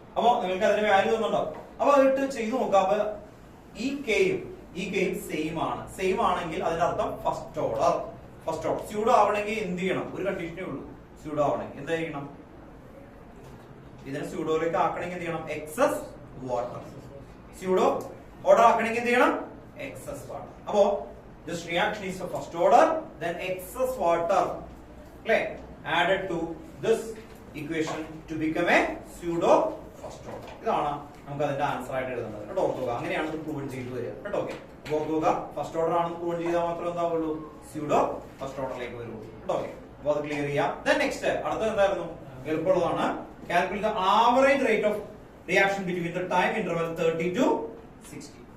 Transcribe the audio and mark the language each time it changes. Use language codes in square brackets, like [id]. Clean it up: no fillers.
[ml] അപ്പോൾ നിങ്ങൾക്ക് അതിന്റെ വാല്യൂ തന്നിട്ടുണ്ടാവും. അപ്പോൾ അതിട്ട് ചെയ്തു നോക്കുക. അപ്പോൾ ഈ kയും സെയിം ആണെങ്കിൽ അതിന്റെ അർത്ഥം ഫസ്റ്റ് ഓർഡർ സ്യൂഡോ ആവണമെങ്കിൽ എന്ത് ചെയ്യണം? ഒരു കണ്ടീഷനേ ഉള്ളൂ. സ്യൂഡോ ആവണമെങ്കിൽ എന്താ ചെയ്യണം? ഇതിനെ സ്യൂഡോയിലേക്ക് ആക്കണമെങ്കിൽ എന്ത് ചെയ്യണം? Excess water. സ്യൂഡോ ഓർഡർ ആക്കണമെങ്കിൽ എന്ത് ചെയ്യണം? [en] excess water. [ml] Appo [en] this reaction is for first order, then excess water added to this equation to become a pseudo first order. [ml] ഇതാണ് നമുക്ക് അതിന്റെ ആൻസർ ആയിട്ട് എഴുതുന്നത് കേട്ടോ. ഓർക്കുക, അങ്ങനെയാണ് ഇത് പ്രൂവ് ചെയ്തു വരിക കേട്ടോ. ഓക്കെ, ഓർക്കുക ഫസ്റ്റ് ഓർഡർ ആണ് പ്രൂവ് ചെയ്താൽ മാത്രമേ എന്താവുള്ളൂ? സ്യൂഡോ ഫസ്റ്റ് ഓർഡറിലേക്ക് വരുള്ളൂ കേട്ടോ. ഓക്കെ, അപ്പോൾ അത് ക്ലിയർ ചെയ്യാം. then നെക്സ്റ്റ് അടുത്തത് എന്തായിരുന്നു? എളുപ്പമുള്ളതാണ്. [en] Calculate the average rate of reaction between the time interval 30 to 60.